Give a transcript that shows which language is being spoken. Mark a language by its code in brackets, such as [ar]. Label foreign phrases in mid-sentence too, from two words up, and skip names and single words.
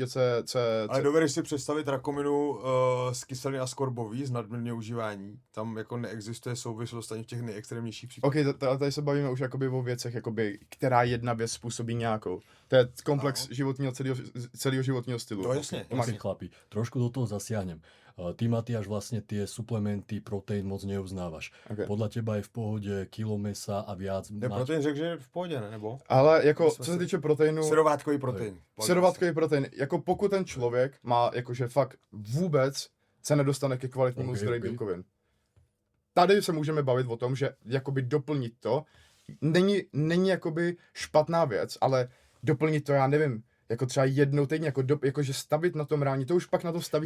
[cs] Ale dovedeš si představit rakovinu z kyseliny askorbový, z nadměrného užívání. Tam jako neexistuje souvislost ani v těch nejextrémnějších případech. Tady se bavíme už jakoby o věcech, jakoby, která jedna věc způsobí nějakou. To je komplex celého životního stylu. To jasně. [sk] Chlapi, trošku do toho zasiahnem. Ty, Matiáš, vlastne tie suplementy, proteín moc neuznávaš. Okay. Podľa teba je v pohode kilo mesa a viac? [cs] Proteín řekl, že je v pohodě, ne? Nebo? Ale jako, co se týče proteinu... Syrovátkový protein. Syrovátkový protein. Jako pokud ten člověk má, jakože fakt vůbec se nedostane ke kvalitnímu zdroji bílkovin. Tady se můžeme bavit o tom, že jakoby doplnit to není jakoby špatná věc, ale doplnit to, já nevím, jako třeba jednou týdně, jakože stavit na tom ráni, to už pak na to stavíš.